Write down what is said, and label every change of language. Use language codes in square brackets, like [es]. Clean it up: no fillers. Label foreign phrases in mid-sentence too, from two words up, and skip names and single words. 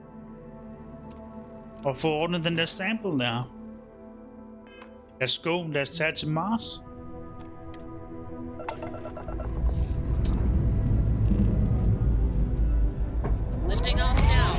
[da] Og få ordnet den der sample der. [en] Let's go, [da] lad os tage til Mars. [en] Lifting off now.